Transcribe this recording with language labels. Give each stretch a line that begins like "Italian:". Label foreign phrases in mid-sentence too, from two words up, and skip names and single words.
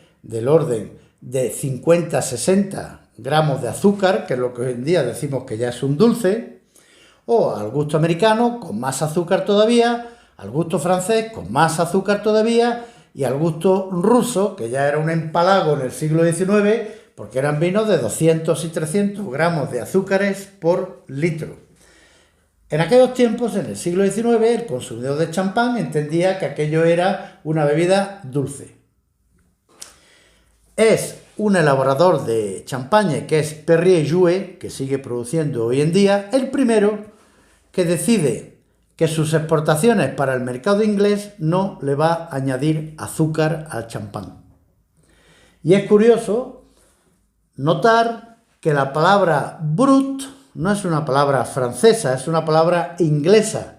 Spanish: del orden de 50-60 gramos de azúcar, que es lo que hoy en día decimos que ya es un dulce, o al gusto americano con más azúcar todavía, al gusto francés con más azúcar todavía y al gusto ruso, que ya era un empalago en el siglo XIX, porque eran vinos de 200 y 300 gramos de azúcares por litro. En aquellos tiempos, en el siglo XIX, el consumidor de champán entendía que aquello era una bebida dulce. Es un elaborador de champagne que es Perrier-Jouët, que sigue produciendo hoy en día, el primero que decide que sus exportaciones para el mercado inglés no le va a añadir azúcar al champán. Y es curioso notar que la palabra brut no es una palabra francesa, es una palabra inglesa.